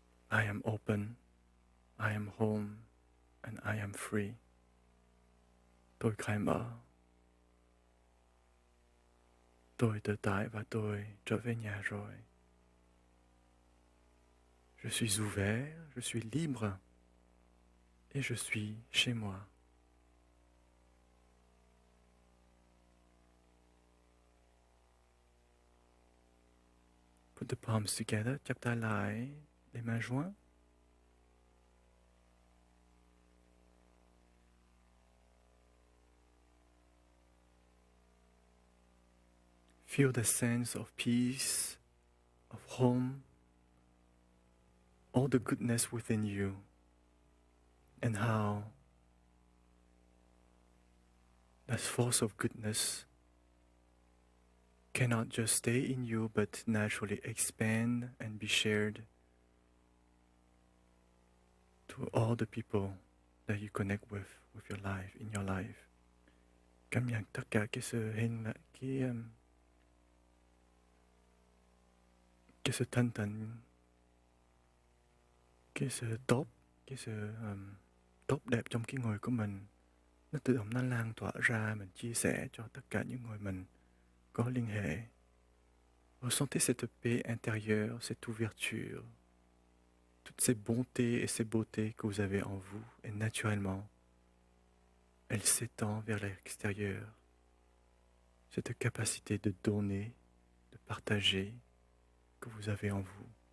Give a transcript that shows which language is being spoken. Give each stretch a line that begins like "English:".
English: I am open, I am home, and I am free.
Vietnamese: Tôi khai mở. Tôi tự tại và tôi trở về nhà rồi.
French: Je suis ouvert, je suis libre, et je suis chez moi.
English: Put the palms together,
Vietnamese: chắp tay lại,
French: les mains jointes.
English: Feel the sense of peace, of home, all the goodness within you, and how that force of goodness cannot just stay in you, but naturally expand and be shared to all the people that you connect with your life, in your life.
Vietnamese: Cảm nhận tất cả cái sự hình là cái sự thanh tịnh, cái sự tốt, cái sự tốt đẹp trong cái người của mình, nó tự động nó lan tỏa ra, mình chia sẻ cho tất cả những người mình có liên hệ.
French: Ressentez cette paix intérieure, cette ouverture, toutes ces bontés et ces beautés que vous avez en vous, et naturellement, elle s'étend vers l'extérieur. Cette capacité de donner, de partager, que vous avez en vous.